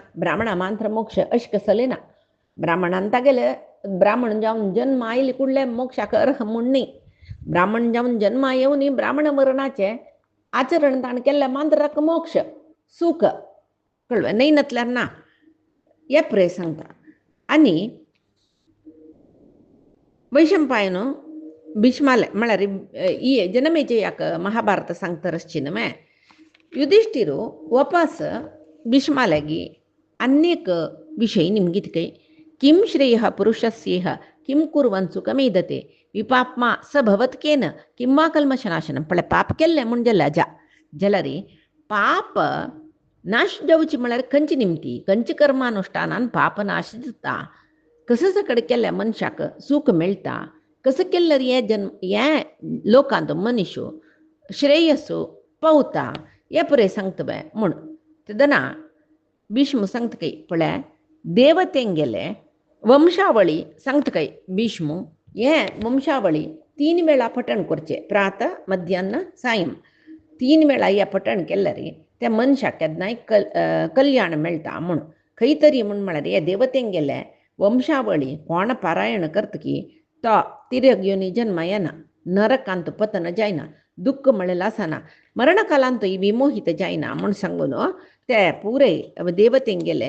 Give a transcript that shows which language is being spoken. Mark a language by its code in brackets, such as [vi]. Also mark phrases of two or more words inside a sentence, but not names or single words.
[kok] ब्राह्मणा मात्र मोक्ष अशें कसले ना ब्राह्मणान तागेले ब्राह्मण जावन जन्म आयले कुडले मोक्षाक अर्ह म्हूण न्ही ब्राह्मण जावन जन्म येवन ब्राह्मण वर्णाचे आचरण ताण केल्ले मात्र मोक्ष सुख कळ्ळें न्ही नतल्यार ना हे पळय सांगता आनी वैशंपायन भीष्माले म्हळ्यार ಈ ಜನಮೇಜಯಕ ಮಹಾಭಾರತ सांगता युधिष्ठिर वापस भीष्मालागी अनेक विषय निमगीत [sa] किं श्रेयः पुरुषस्येह किं कुर्वन् सुखमेधते विपाप्मा स भवत्केन किं वा कल्मशनाशनं [kok] पळय पाप केल्लें म्हूण जाल्यार पाप नाश जावची म्हळ्यार खंयची निमती खंयची कर्मानुष्ठानान पाप नाश जाता कसं सकड केल्ल्या मनशाक सूख मेळटा कसं केल्यार हे लोकांत मनीस श्रेयस्सो पावता हे पळय सांगता बाय म्हूण तेदना भीष्म सांगता पळय देवतेंगेले वंशावळी सांगता भीष्म हे वंशावळी 3 वेळा पठण करचें प्रातः मध्यान्न सायं 3 वेळा हे पठण केल्यार त्या मनशाक केन्नाय कल्याण मेळटा म्हूण खंय तरी म्हूण म्हळ्यार हे देवतेंगेले वंशावळी कोण पारायण करतकी तो तिरग येवन जन्म येना नरकांत पतन जायना दुःख म्हळें आसना मरणकालांत विमोहित जायना म्हूण सांगून ते पुरे देवतेंगेले